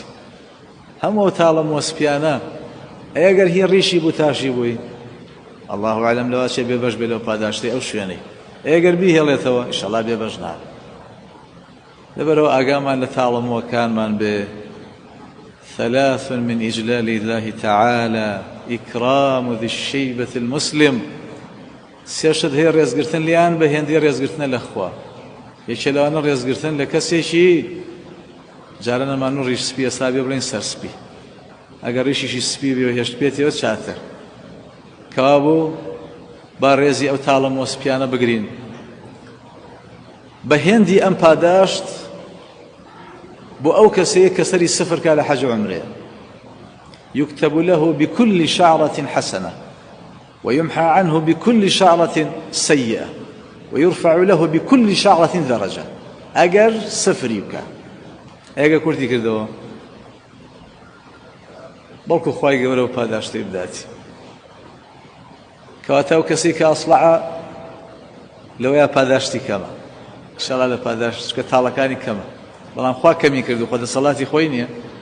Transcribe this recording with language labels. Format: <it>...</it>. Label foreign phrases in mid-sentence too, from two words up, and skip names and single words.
<ckb>هەموو تاڵەمووە سپیانە ئەگەر هی ڕیشی بوو تاشی بووی،</ckb> <ar>الله ئەعلەم</ar> <ckb>لەوا چێ بێبەش بێ لەو پاداشتی ئەو شوێنەی، ئەگەر بیهێڵێتەوە ئینشەڵا بێبەش نابێت. لەبەرەوە ئاگامان لە تاڵەمووەکانمان بێ.</ckb> <ar>3 من إجلال الله تعالى إكرام ذي الشيبة المسلم.</ar> <ckb>سێشت هەیە ڕێزگرتن لیان بە هێندی ڕێزگرتنە لە خوا. یەکێ لەوانە ڕێزگرتن لە کەسێکی جارە نەمان و ڕیش سپی ئێستا بێ بڵێن سەر سپی. ئەگەر ڕیشیشی سپی بێ و هێشت پێێتەوە چاتر. کەوا بوو با ڕێزی ئەو تاڵەمووە سپیانە بگرین. بە هێندی ئەم پاداشت بۆ ئەو کەسەیە کە سەری سفر کا لە حەج و عومرێ،</ckb> <ar>يكتب له بكل شعرة حسنة ويمحى عنه بكل شعرة سيئة ويرفع له بكل شعرة درجة.</ar> <ckb>ئەگەر سفری بکە، ئەگەر کورتی کردەوە، بەڵکو خوای گەورە و پاداشتی بداتی. کەواتە ئەو کەسەی کە ئەسڵحە لەوەیە پاداشتی کەمە، ئینشەڵا لە پاداشت چکە تاڵەکانی کەمە، بەڵام خوا کەمی کردو، خۆ دەسەڵاتی خۆی نییە.</ckb>